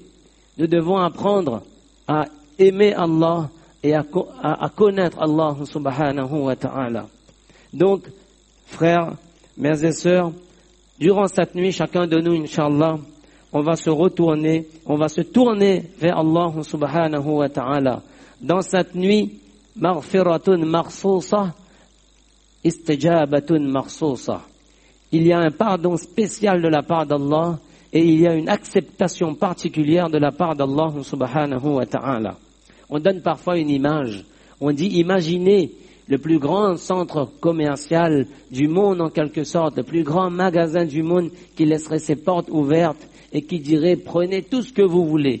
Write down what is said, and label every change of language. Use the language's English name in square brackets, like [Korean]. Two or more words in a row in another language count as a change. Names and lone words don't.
[French] Nous devons apprendre à aimer Allah et à connaître Allah [Arabic] سبحانه وتعالى. [French] Donc, frères, mères et sœurs, durant cette nuit, chacun de nous, Inch'Allah, on va se tourner vers Allah [Arabic] سبحانه وتعالى. [French] Dans cette nuit, [Arabic] مغفرة مخصوصة، استجابة مخصوصة. [French] Il y a un pardon spécial de la part d'Allah et il y a une acceptation particulière de la part d'Allah [Arabic] سبحانه وتعالى. [French] On donne parfois une image. On dit, imaginez le plus grand centre commercial du monde en quelque sorte, le plus grand magasin du monde qui laisserait ses portes ouvertes et qui dirait, prenez tout ce que vous voulez.